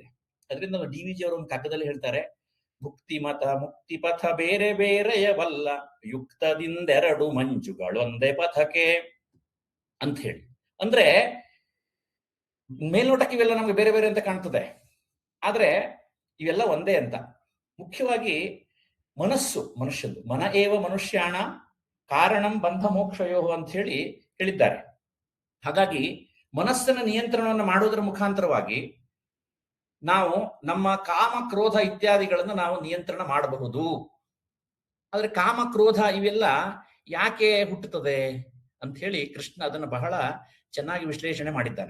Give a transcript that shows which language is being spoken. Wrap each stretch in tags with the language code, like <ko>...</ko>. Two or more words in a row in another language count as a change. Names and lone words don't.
<kn>ಅದರಿಂದ ಡಿ ವಿ ಜಿ ಅವರು ಒಂದು ಕಾಗದಲ್ಲಿ ಹೇಳ್ತಾರೆ, ಭುಕ್ತಿ ಮತ ಮುಕ್ತಿ ಪಥ ಬೇರೆ ಬೇರೆಯವಲ್ಲ, ಯುಕ್ತದಿಂದೆರಡು ಮಂಜುಗಳೊಂದೇ ಪಥಕ್ಕೆ ಅಂತ ಹೇಳಿ. ಅಂದ್ರೆ ಮೇಲ್ನೋಟಕ್ಕೆ ಇವೆಲ್ಲ ನಮ್ಗೆ ಬೇರೆ ಬೇರೆ ಅಂತ ಕಾಣ್ತದೆ, ಆದ್ರೆ ಇವೆಲ್ಲ ಒಂದೇ ಅಂತ. ಮುಖ್ಯವಾಗಿ ಮನಸ್ಸು ಮನುಷ್ಯದ್ದು,</kn> <sa>ಮನ ಏವ ಮನುಷ್ಯಾಣ ಕಾರಣಂ ಬಂಧ ಮೋಕ್ಷಯೋ</sa> <kn>ಅಂತ ಹೇಳಿ ಹೇಳಿದ್ದಾರೆ. ಹಾಗಾಗಿ ಮನಸ್ಸಿನ ನಿಯಂತ್ರಣವನ್ನು ಮಾಡೋದರ ಮುಖಾಂತರವಾಗಿ ನಾವು ನಮ್ಮ ಕಾಮ, ಕ್ರೋಧ ಇತ್ಯಾದಿಗಳನ್ನು ನಾವು ನಿಯಂತ್ರಣ ಮಾಡಬಹುದು. ಆದ್ರೆ ಕಾಮ, ಕ್ರೋಧ ಇವೆಲ್ಲ ಯಾಕೆ ಹುಟ್ಟುತ್ತದೆ ಅಂತ ಹೇಳಿ ಕೃಷ್ಣ ಅದನ್ನು ಬಹಳ ಚೆನ್ನಾಗಿ ವಿಶ್ಲೇಷಣೆ ಮಾಡಿದ್ದಾನೆ.</kn>